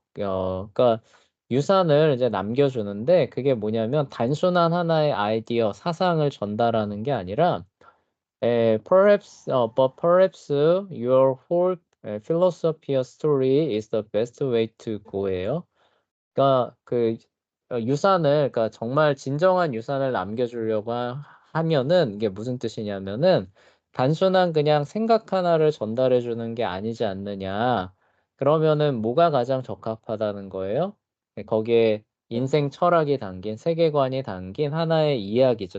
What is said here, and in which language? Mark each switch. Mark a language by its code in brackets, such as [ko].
[ko] 그러니까 유산을 이제 남겨주는데 그게 뭐냐면 단순한 하나의 아이디어, 사상을 전달하는 게 아니라 [en] but perhaps your whole philosophy of story is the best way to go예요. [ko] 그러니까 그 유산을 그러니까 정말 진정한 유산을 남겨주려고 하면은 이게 무슨 뜻이냐면은 단순한 그냥 생각 하나를 전달해 주는 게 아니지 않느냐. 그러면은 뭐가 가장 적합하다는 거예요? 거기에 인생 철학이 담긴 세계관이 담긴 하나의 이야기죠.